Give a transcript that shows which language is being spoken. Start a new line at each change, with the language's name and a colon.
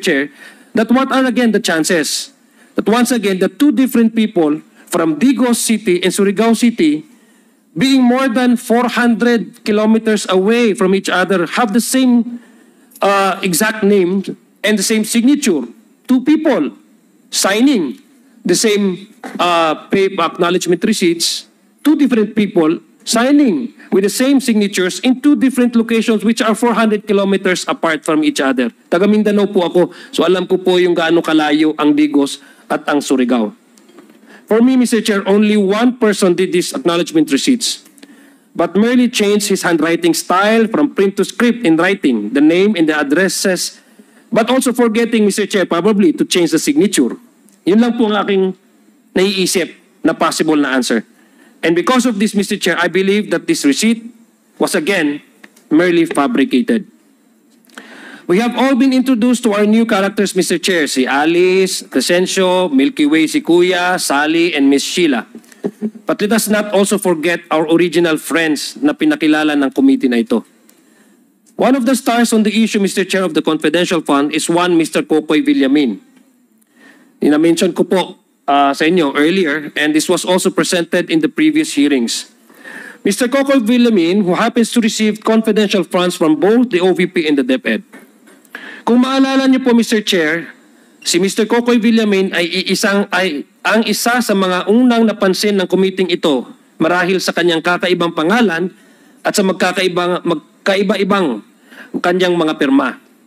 English: Chair, that what are again the chances that once again the two different people from Digos City and Surigao City, being more than 400 kilometers away from each other, have the same exact name and the same signature. Two people signing the same paper acknowledgement receipts, two different people signing with the same signatures in two different locations which are 400 kilometers apart from each other.
Filipino: Taga Mindanao po ako, so alam ko po yung gaano kalayo ang Digos at ang Surigao.
English: For me, Mr. Chair, only one person did these acknowledgement receipts, but merely changed his handwriting style from print to script in writing, the name and the addresses, but also forgetting, Mr. Chair, probably to change the signature.
Filipino: Yun lang po ang aking naiisip na possible na answer.
English: And because of this, Mr. Chair, I believe that this receipt was again merely fabricated. We have all been introduced to our new characters, Mr. Chair, si Alice, Crescencio, Milky Way si Kuya, Sally, and Miss Sheila. But let us not also forget our original friends
Filipino: na pinakilala ng committee na ito.
English: One of the stars on the issue, Mr. Chair, of the confidential fund is one Mr. Kokoy Villamin.
Filipino: Ina-mention ko po sa inyo
English: earlier, and this was also presented in the previous hearings. Mr. Kokoy Villamin, who happens to receive confidential funds from both the OVP and the DepEd.
Filipino: Kung maalala niyo po, Mr. Chair, si Mr. Kokoy Villamin ay ang isa sa mga unang napansin ng committee ito marahil sa kanyang kakaibang pangalan at sa magkaiba-ibang kanyang mga pirma.